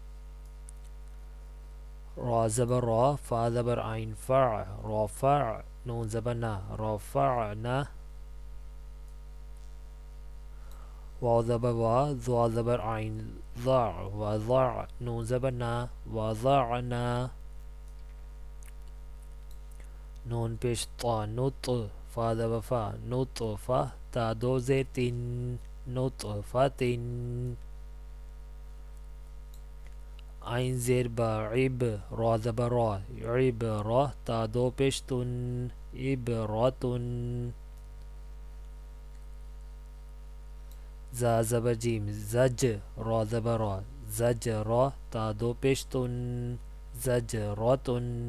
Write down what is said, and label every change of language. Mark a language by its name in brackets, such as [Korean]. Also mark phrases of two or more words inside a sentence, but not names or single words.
[Urdu] را زبر را فا زبر عین فع رافع نون زبر نا رافعنا واو زبر وا ضا زبر عین ضع وضع نون زبر نا وضعنا نون پیش طا نط فا زبر فا نطفہ تا دو زیر تین نطفۃ عین زیر با عب را زبر را عبرہ تا دو پیش تن عبرتن زا زبر جیم زج را زبر را زجرہ تا دو پیش تن زجرتن